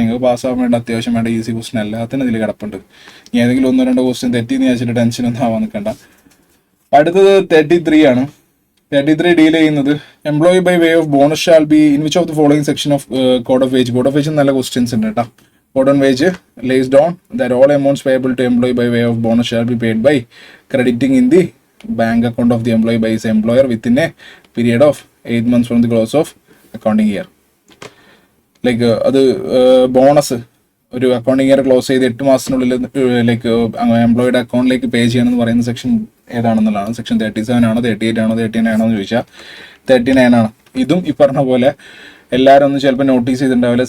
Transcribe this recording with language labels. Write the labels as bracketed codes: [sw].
[ml] നിങ്ങൾക്ക് പാസ്സാകാൻ വേണ്ട അത്യാവശ്യം വേണ്ട ഈസി ക്വസ്റ്റൻ എല്ലാത്തിനും ഇതിൽ കിടപ്പുണ്ട്. ഇനി ഏതെങ്കിലും 1-2 ക്വസ്റ്റ്യൻ തെറ്റിന്ന് വിചാരിച്ചിട്ട് ടെൻഷനൊന്നും ആവാൻ നിൽക്കണ്ട. അടുത്തത് 33 ആണ്. 33 ഡീൽ ചെയ്യുന്നത് [en] employee by way of bonus shall be in which of the following section of [ml] code of wage. Code of wage നല്ല ക്വസ്റ്റ്യൻസ് ഉണ്ട് കേട്ടോ. [en] Code on wage lays down that all amounts payable to employee by way of bonus shall be paid by crediting in the bank account of the employee by his employer within a period of 8 months from the close of accounting year. [ml] Like അത് bonus ഒരു accounting year close ചെയ്ത് 8 മാസത്തിനുള്ളിൽ like എംപ്ലോയിയുടെ അക്കൗണ്ടിലേക്ക് പേ ചെയ്യണമെന്ന് പറയുന്ന section ഏതാണെന്നുള്ളതാണ്. Section 37 ആണോ, 38 ആണോ, 39 ആണോ എന്ന് ചോദിച്ചാൽ 39 ആണ്. ഇതും ഈ പറഞ്ഞ പോലെ എല്ലാവരും ഒന്നും ചിലപ്പോൾ നോട്ടീസ് ചെയ്തിട്ടുണ്ടാവില്ല.